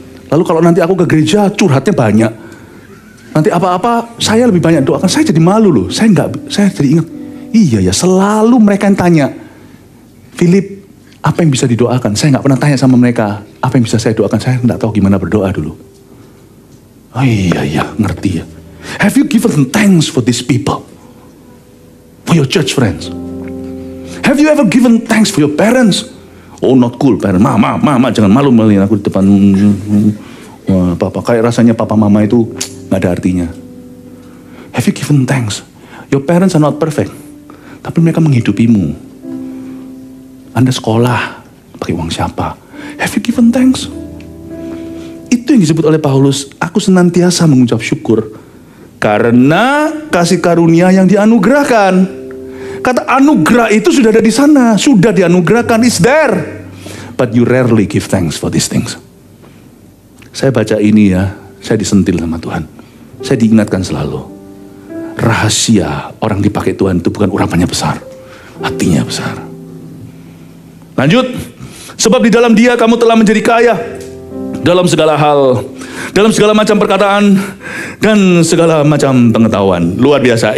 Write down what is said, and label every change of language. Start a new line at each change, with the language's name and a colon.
Indonesian: Lalu kalau nanti aku ke gereja, curhatnya banyak. Nanti apa-apa, saya lebih banyak doakan. Saya jadi malu loh. Saya jadi ingat. Iya ya, selalu mereka yang tanya, Philip, apa yang bisa didoakan? Saya nggak pernah tanya sama mereka, apa yang bisa saya doakan? Saya nggak tahu gimana berdoa dulu. Oh iya, ngerti ya.
English: Have you given thanks for these people? For your church friends? Have you ever given thanks for your parents? Oh, not cool, parents.
Indonesian: Mama, jangan malu-maluin aku di depan. Wah, papa, kayak rasanya papa mama itu nggak ada artinya.
English: Have you given thanks? Your parents are not perfect,
Indonesian: tapi mereka menghidupimu. Anda sekolah pakai uang siapa?
English: Have you given thanks?
Indonesian: Itu yang disebut oleh Paulus. Aku senantiasa mengucap syukur karena kasih karunia yang dianugerahkan. Kata anugerah itu sudah ada di sana, sudah dianugerahkan,
English: is there. But you rarely give thanks for these things.
Indonesian: Saya baca ini ya, saya disentil sama Tuhan. Saya diingatkan selalu. Rahasia orang dipakai Tuhan itu bukan urapannya besar, hatinya besar. Lanjut. Sebab di dalam Dia kamu telah menjadi kaya dalam segala hal, dalam segala macam perkataan dan segala macam pengetahuan. Luar biasa.